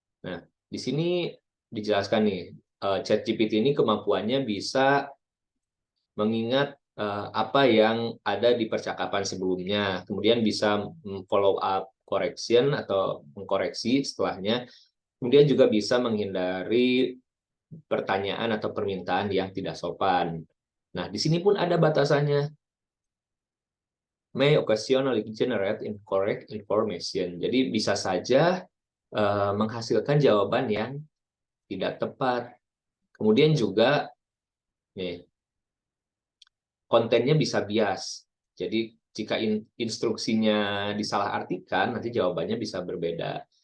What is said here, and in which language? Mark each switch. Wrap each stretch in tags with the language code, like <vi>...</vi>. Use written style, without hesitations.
<id>Nah, di sini dijelaskan nih, ChatGPT ini kemampuannya bisa mengingat apa yang ada di percakapan sebelumnya, kemudian bisa follow up correction atau mengkoreksi setelahnya, kemudian juga bisa menghindari pertanyaan atau permintaan yang tidak sopan. Nah, di sini pun ada batasannya.</id> <en>May occasionally generate incorrect information.</en> <id>Jadi bisa saja menghasilkan jawaban yang tidak tepat. Kemudian juga nih, kontennya bisa bias. Jadi jika instruksinya disalahartikan, nanti jawabannya bisa berbeda.</id>